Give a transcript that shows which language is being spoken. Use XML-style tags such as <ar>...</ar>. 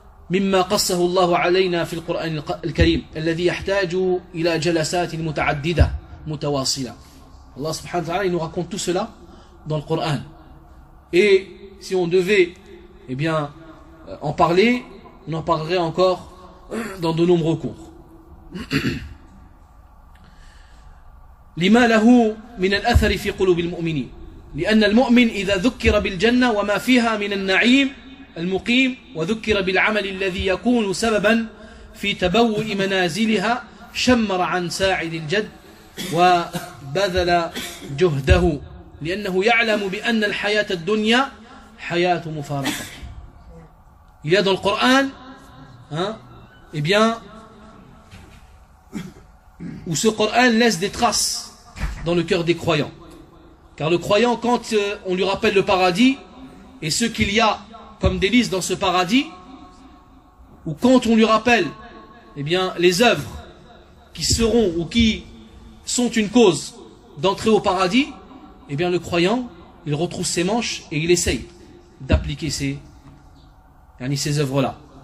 <ar>مِمَّا قَصَّهُ اللَّهُ عَلَيْنَا فِي الْقُرْآنِ الْكَرِيمِ الَّذِي يَحْتَاجُ إِلَى جَلَسَاتٍ مُتَعَدِّدَةٍ مُتَوَاصِلَةٍ.</ar> <fr>Allah subhanahu wa ta'ala, il nous raconte tout cela dans le Coran. Et si on devait, eh bien, en parler, on en parlerait encore dans de nombreux cours.</fr> <ar>لما له من الأثر في قلوب المؤمنين لأن المؤمن إذا ذكر بالجنة وما فيها من النعيم المقيم وذكر بالعمل الذي يكون سببا في تبوء منازلها شمر عن ساعد الجد وبذل جهده لأنه يعلم بأن الحياة الدنيا حياة مفارقة. يد القرآن ها</ar> <fr>et bien où ce Coran laisse des traces dans le cœur des croyants. Car le croyant, quand on lui rappelle le paradis et ce qu'il y a comme délices dans ce paradis, ou quand on lui rappelle eh bien, les œuvres qui seront ou qui sont une cause d'entrer au paradis, eh bien, le croyant, il retrousse ses manches et il essaye d'appliquer ces œuvres-là.</fr>